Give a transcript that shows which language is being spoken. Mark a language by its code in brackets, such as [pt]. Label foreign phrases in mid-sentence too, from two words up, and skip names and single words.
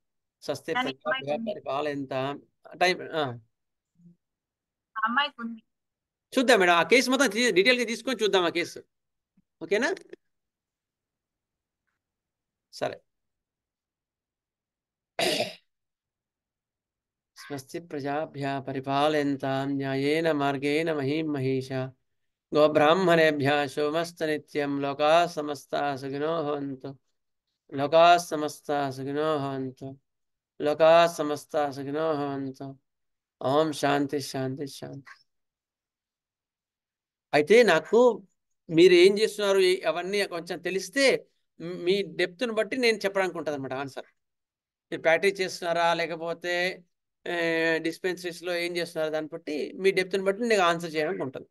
[te] స్వస్తి ఎంత టైం చూద్దాం మేడం, ఆ కేసు మొత్తం డీటెయిల్గా తీసుకొని చూద్దాం ఆ కేసు. ఓకేనా? సరే. [sa] స్వస్తి ప్రజాభ్యः పరిపాలయంతాం న్యాయేన మార్గేణ మహీం మహీషా గోబ్రాహ్మణేభ్యः శుభమస్తు నిత్యం. లోకాः సమస్తాः సుఖినో భవంతు. లోకాः సమస్తాः సుఖినో భవంతు. లోకాः సమస్తాः సుఖినో భవంతు. ఓం శాంతి శాంతి శాంతి. [te] అయితే నాకు మీరు ఏం చేస్తున్నారు అవన్నీ కొంచెం తెలిస్తే మీ డెప్త్ను బట్టి నేను చెప్పడానికి ఉంటుంది అనమాట ఆన్సర్. మీరు ప్రాక్టీస్ చేస్తున్నారా లేకపోతే డిస్పెన్సరీస్లో ఏం చేస్తున్నారా దాన్ని బట్టి మీ డెప్త్ను బట్టి నేను ఆన్సర్ చేయడానికి ఉంటుంది.